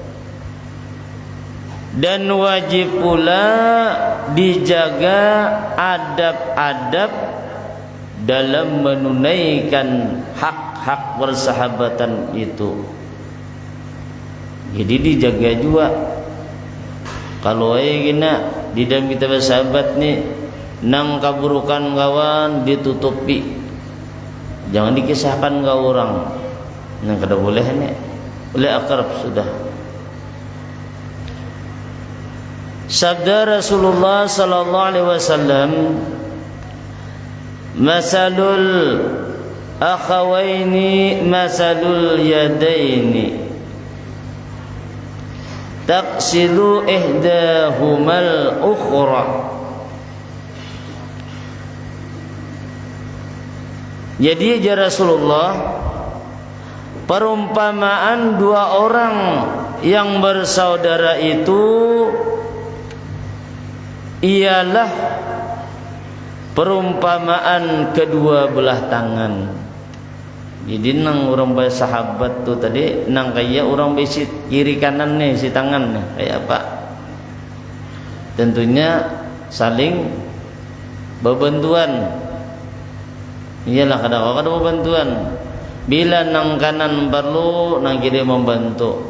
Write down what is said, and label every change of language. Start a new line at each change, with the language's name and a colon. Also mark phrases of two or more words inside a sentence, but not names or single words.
Indonesian: Dan wajib pula dijaga adab-adab dalam menunaikan hak-hak persahabatan itu. Jadi dijaga juga.
Banjar: Kalau gina di dalam kita bersahabat nih, nang keburukan kawan ditutupi, jangan dikisahkan ke orang. Nang kada boleh nih, boleh akrab sudah.
Indonesian: Sabda Rasulullah
Arabic: صلى الله عليه وسلم مثل الأخوين مثل اليدين تغسل إحداهما الأخرى.
Indonesian: Jadi ya Rasulullah, perumpamaan dua orang yang bersaudara itu ialah perumpamaan kedua belah tangan.
Banjar: Jadi nang orang bersahabat tu tadi nang kaya orang besi kiri kanan nih si tangan nih kayak apa?
Indonesian: Tentunya saling berbantuan.
Banjar: Iyalah kadang-kadang berbantuan. Bila nang kanan perlu, nang kiri membantu.